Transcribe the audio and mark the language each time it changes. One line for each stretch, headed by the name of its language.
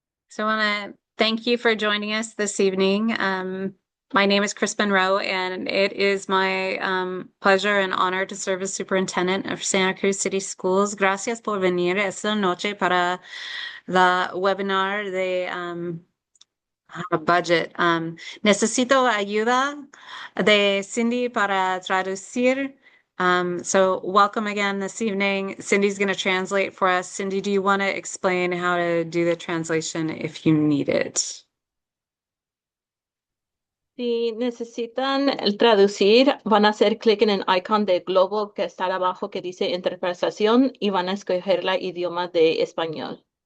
English: So I want to thank you for joining us this evening. My name is Chris Monroe, and it is my pleasure and honor to serve as superintendent of Santa Cruz City Schools.
Spanish: Gracias por venir esta noche para la webinar de budget. Necesito ayuda de Cindy para traducir.
English: So welcome again this evening. Cindy's going to translate for us. Cindy, do you want to explain how to do the translation if you need it?
Spanish: Si necesitan el traducir, van a hacer clic en el icon de globo que está abajo que dice interpretación y van a escoger la idioma de español.